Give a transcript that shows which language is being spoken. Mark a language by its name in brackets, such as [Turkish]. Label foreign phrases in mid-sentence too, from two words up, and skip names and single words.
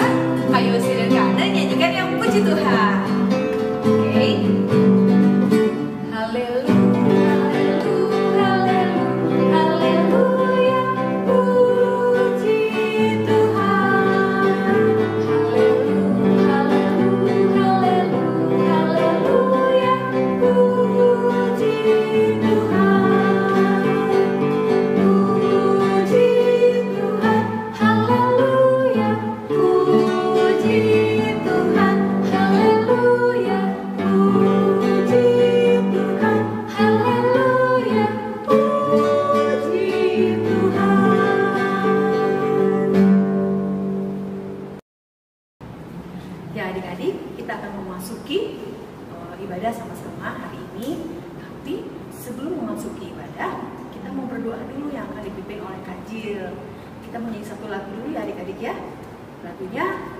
[Indonesian] Kayosi dan Kana nyanyikan yang puji Tuhan. Oke. Haleluya, haleluya, haleluya, puji Tuhan. Haleluya, haleluya, haleluya, puji Tuhan. Puji Tuhan, haleluya, puji Tuhan, haleluya, puji Tuhan, haleluya, puji Tuhan. Ya adik-adik, kita akan memasuki ibadah sama-sama hari ini. Tapi sebelum memasuki ibadah, kita mau berdoa dulu yang akan dipimpin oleh Kak Jil. Kita menyanyi satu lagu dulu ya adik-adik ya.